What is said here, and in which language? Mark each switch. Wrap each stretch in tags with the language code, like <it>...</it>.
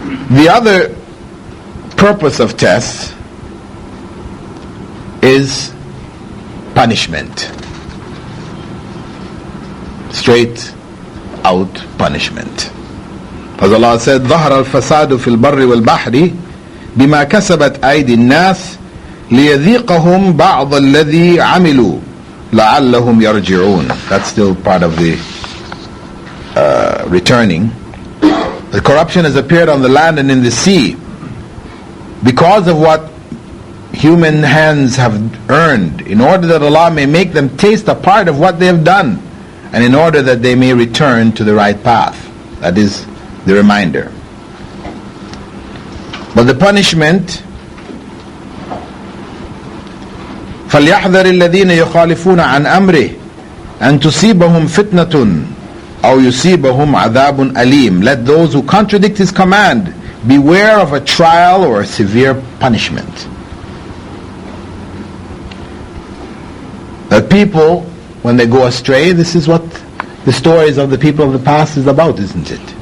<en>The other purpose of tests is punishment. Straight out punishment. As Allah said,</en> <ar>ظهر الفساد في البر والبحر بما كسبت أيدي الناس ليذيقهم بعض الذي عملوا لعلهم يرجعون.</ar> <en>That's still part of the returning. The corruption has appeared on the land and in the sea because of what human hands have earned, in order that Allah may make them taste a part of what they have done, and in order that they may return to the right path. That is the reminder. But the punishment,</en> <ar>فَلْيَحْذَرِ الَّذِينَ يُخَالِفُونَ عَنْ أَمْرِهِ أَن تُصِيبَهُمْ فِتْنَةٌ أَوْ يُصِيبَهُمْ عَذَابٌ أَلِيمٌ.</ar> <en>Let those who contradict His command beware of a trial or a severe punishment. That people, when they go astray, this is what the stories of the people of the past is about, isn't it?</en>